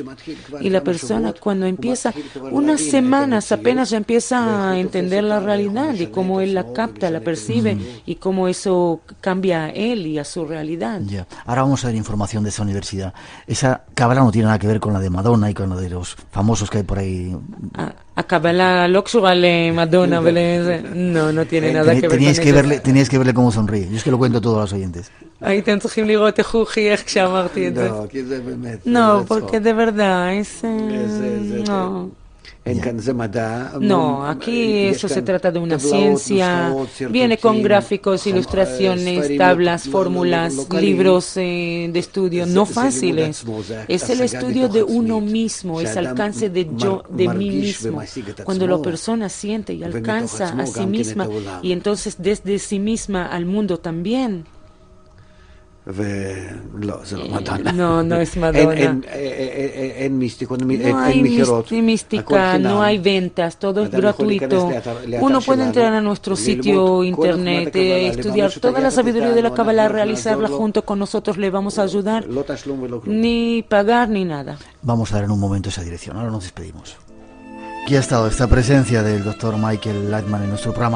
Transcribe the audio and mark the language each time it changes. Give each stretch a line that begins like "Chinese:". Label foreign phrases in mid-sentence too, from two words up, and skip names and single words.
Spanish: Y la persona cuando empieza, unas semanas apenas ya empieza a entender la realidad y cómo él la capta, la percibe y cómo eso cambia a él y a su realidad. Ya. Ahora vamos a ver información de esa universidad. Esa Kabbalah no tiene nada que ver con la de Madonna y con la de los famosos que hay por ahí.
Hebrew: הקבלה לא קשורה למדונה
Spanish: no tiene nada que ver con eso. Teníais que verle cómo sonríe. Yo es que lo cuento a todos los oyentes.
Hebrew: הייתם צריכים לראות איך הוא חייך כשאמרתי את זה. לא, כי זה באמת.
Spanish: No, porque de verdad es... No. No, aquí eso se trata de una ciencia, viene con gráficos, ilustraciones, tablas, fórmulas, libros de estudio, no fáciles. Es el estudio de uno mismo, es alcance de mí mismo. Cuando la persona siente y alcanza a sí misma y entonces desde sí misma al mundo también.
Hebrew: ולא, זה לא מדונה.
Spanish: No es Madonna.
Hebrew: אין מיסטיקה,
Spanish: No hay mística, no hay ventas, todo es gratuito. Uno puede entrar a nuestro sitio internet, estudiar toda la sabiduría de la Kabbalah, realizarla junto con nosotros, le vamos a ayudar, ni pagar ni nada. Vamos a dar en un momento esa dirección, ahora nos despedimos. Aquí ha estado esta presencia del doctor Michael Lightman en nuestro programa.